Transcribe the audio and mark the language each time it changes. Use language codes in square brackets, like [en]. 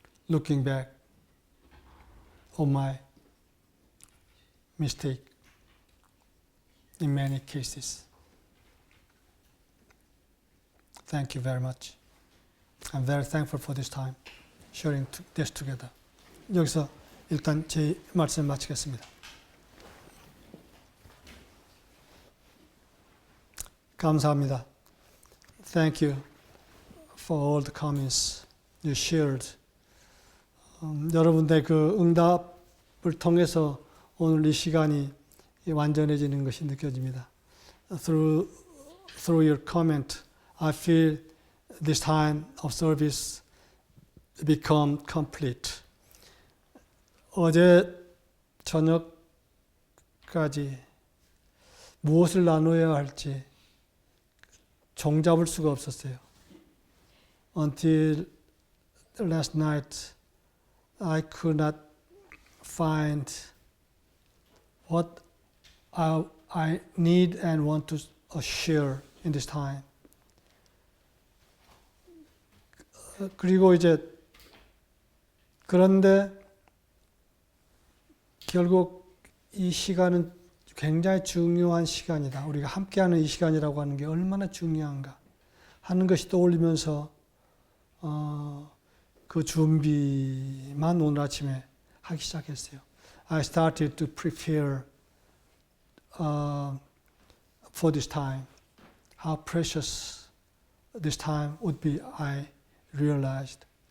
[en] Looking back on my mistake in many cases. Thank you very much. I'm very thankful for this time, sharing this together. [ko] 여기서 일단 제 말씀 마치겠습니다. 감사합니다. [en] Thank you for all the comments you shared. [ko] 여러분들의 그 응답을 통해서 오늘 이 시간이 완전해지는 것이 느껴집니다. [en] Through your comment, I feel this time of service become complete. [ko] 어제 저녁까지 무엇을 나눠야 할지 종잡을 수가 없었어요. [en] Until last night, I could not find what I need and want to share in this time. [ko] 그리고 이제 그런데 결국 이 시간은 굉장히 중요한 시간이다. 우리가 함께하는 이 시간이라고 하는 게 얼마나 중요한가 하는 것이 떠올리면서 그 준비만 오늘 아침에 하기 시작했어요. [en] I started to prepare for this time. How precious this time would be, I realized.